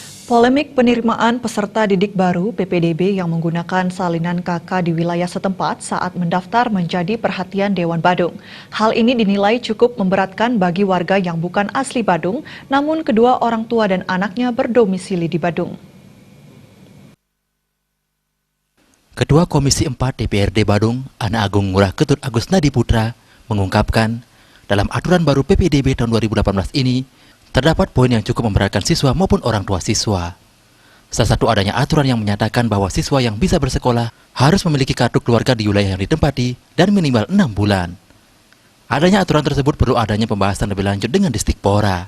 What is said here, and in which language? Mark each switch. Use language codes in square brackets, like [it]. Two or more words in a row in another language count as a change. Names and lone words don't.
[id] Polemik penerimaan peserta didik baru PPDB yang menggunakan salinan KK di wilayah setempat saat mendaftar menjadi perhatian Dewan Badung. Hal ini dinilai cukup memberatkan bagi warga yang bukan asli Badung, namun kedua orang tua dan anaknya berdomisili di Badung. Ketua Komisi 4 DPRD Badung, Ana Agung Ngurah Ketut Agus Nadi Putra, mengungkapkan dalam aturan baru PPDB tahun 2018 ini, terdapat poin yang cukup memberatkan siswa maupun orang tua siswa. Salah satu adanya aturan yang menyatakan bahwa siswa yang bisa bersekolah harus memiliki kartu keluarga di wilayah yang ditempati dan minimal 6 bulan. Adanya aturan tersebut perlu adanya pembahasan lebih lanjut dengan Distikpora.